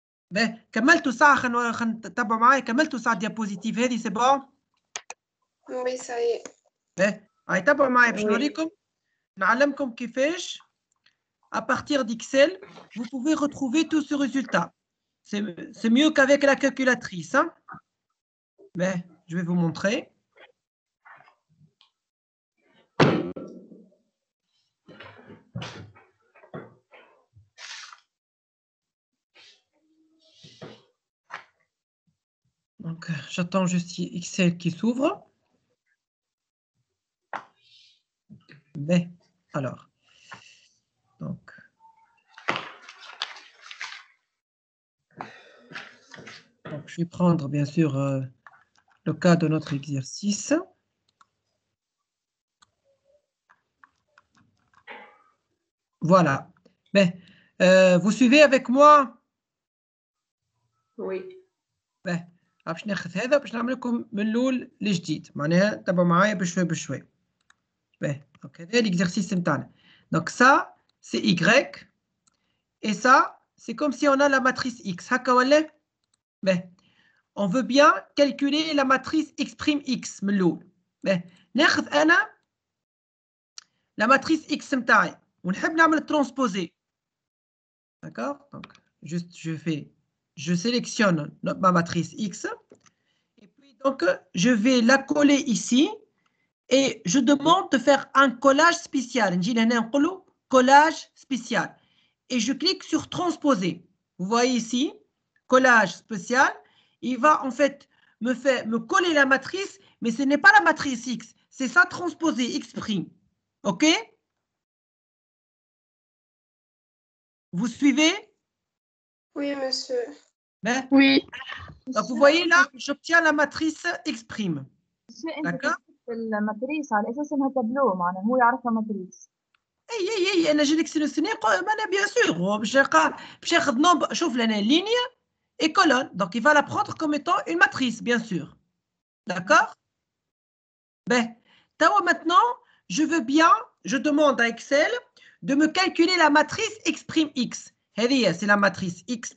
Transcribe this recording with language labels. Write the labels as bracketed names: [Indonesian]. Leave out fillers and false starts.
[Arabic] باهي كملتوا ساعة خلينا تتبعوا معايا كملتوا ساعة ديابوزيتيف هذه سي بون؟ [French] Oui, ça y est. [Arabic] باهي هاي تبعوا معايا باش نوريكم نعلمكم كيفاش [French] à partir d'Excel vous pouvez retrouver tout ce résultat. C'est mieux qu'avec la calculatrice. Hein? Mais je vais vous montrer. Donc, j'attends juste Excel qui s'ouvre. Mais, alors, donc, je vais prendre, bien sûr, le cas de notre exercice. Voilà. Mais, vous suivez avec moi? Oui. [Arabic] باش ناخذ هذا باش نعمل لكم من الاول لجديد معناها تبعوا معايا بشوي بشوي. دونك هذا l'exercice نتاعنا. [French] Donc ça c'est y et ça c'est comme si on a la matrice x [Arabic] هكا ولا؟ [French] on veut bien calculer la matrice x' x [Arabic] من الاول. ناخذ انا [French] la matrice x [Arabic] نتاعي ونحب نعمل transposer. [French] D'accord? Donc juste je sélectionne ma matrice X et puis donc je vais la coller ici et je demande de faire un collage spécial. Collage spécial. Et je clique sur transposer. Vous voyez ici, collage spécial. Il va en fait me coller la matrice, mais ce n'est pas la matrice X, c'est ça transposé, X'. OK? Vous suivez? Oui, monsieur. Oui. Donc, vous voyez là, j'obtiens la matrice X'. D'accord? [Arabic] الماتريس على اساس انها تابلو معناها هو يعرفها ماتريس. اي انا جيلك سيليكسيوني انا بيان سور باش ياخذ نومبر. شوف لنا [French] ligne et colonne. Donc il va la prendre comme étant une matrice, bien sûr. D'accord? Maintenant, je veux bien, je demande à Excel de me calculer la matrice X'. C'est la matrice X.